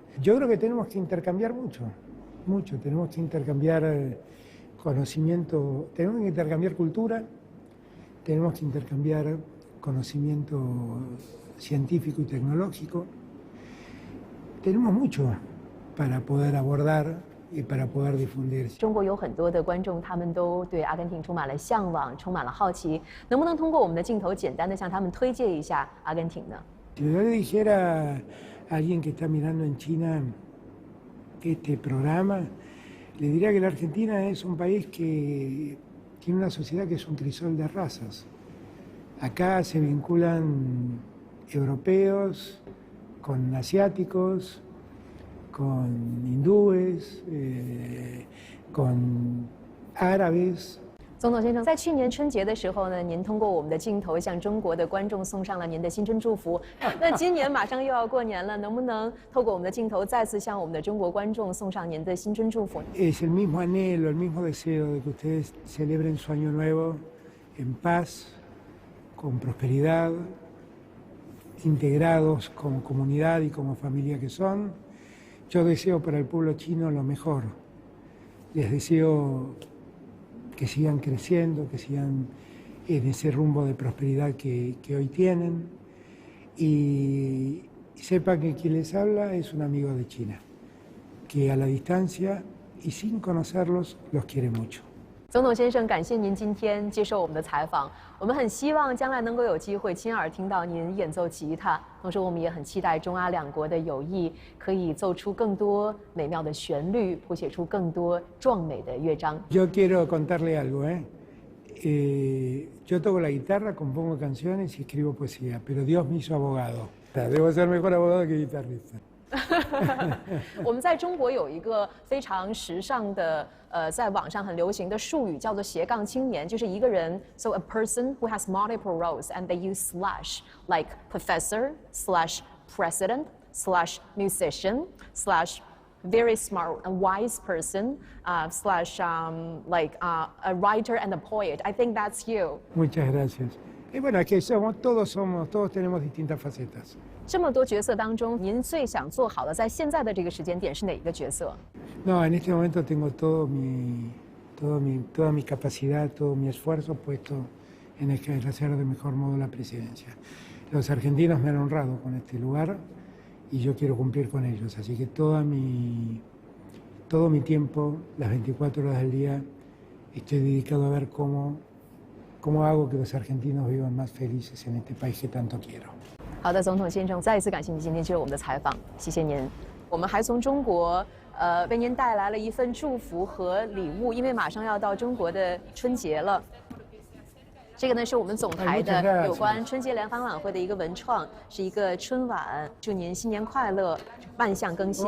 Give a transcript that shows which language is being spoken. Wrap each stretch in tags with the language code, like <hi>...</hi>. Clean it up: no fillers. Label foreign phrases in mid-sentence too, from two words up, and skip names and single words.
<es>Yo creo que tenemos que intercambiar mucho, tenemos que intercambiar conocimiento, tenemos que intercambiar cultura, tenemos que intercambiar conocimiento científico y tecnológico. Tenemos mucho para poder abordar y para poder difundir.</es> <zh>中国有很多的观众，他们都对阿根廷充满了向往，充满了好奇。能不能通过我们的镜头，简单的向他们推介一下阿根廷呢？</zh> <es>Si yo le dijera a alguien que está mirando en China este programa, le diría que la Argentina es un país que tiene una sociedad que es un crisol de razas. Acá se vinculan europeos con asiáticos, con hindúes, con árabes.</es> <zh>总统先生，在去年春节的时候呢，您通过我们的镜头向中国的观众送上了您的新春祝福。那今年马上又要过年了，能不能透过我们的镜头再次向我们的中国观众送上您的新春祝福？</zh> <es>Es el mismo anhelo, el mismo deseo de que ustedes celebren su año nuevo en paz, con prosperidad, integrados como comunidad y como familia que son. Yo deseo para el pueblo chino lo mejor. Les deseo que sigan creciendo, que sigan en ese rumbo de prosperidad que hoy tienen. Y sepan que quien les habla es un amigo de China, que a la distancia y sin conocerlos los quiere mucho.</es> <zh>总统先生，感谢您今天接受我们的采访。我们很希望将来能够有机会亲耳聽到您演奏吉他，同時我們也很期待中阿兩國的友誼可以奏出更多美妙的旋律，譜寫出更多壯美的樂章。</zh> <es>Yo quiero contarle algo, yo toco la guitarra, compongo canciones y escribo poesía, pero Dios me hizo abogado. Debo ser mejor abogado que guitarrista.</es> <zh>我们在中国有一个非常时尚的在网上很流行的术语叫做斜杠青年，就是一个人</zh> <en>so a person who has multiple roles and they use slash like professor slash president slash musician slash very smart and wise person slash like a writer and a poet. I think that's you.</en> <es>Muchas gracias. Y bueno, es que todos tenemos distintas facetas.</es> <zh>这么多角色当中，您最想做好的，在现在的这个时间点是哪一个角色？</zh> <es>No, en este momento tengo toda mi capacidad, todo mi esfuerzo puesto en ejercer de mejor modo la presidencia. Los argentinos me han honrado con este lugar y yo quiero cumplir con ellos, así que todo mi tiempo, las 24 horas del día, estoy dedicado a ver cómo hago que los argentinos vivan más felices en este país que tanto quiero.</es> <zh>好的，总统先生，再一次感谢您今天接受我们的采访，谢谢您。我们还从中国为您带来了一份祝福和礼物，因为马上要到中国的春节了。这个呢是我们总台的有关春节联欢晚会的一个文创，是一个春晚，祝您新年快乐，万象更新。</zh>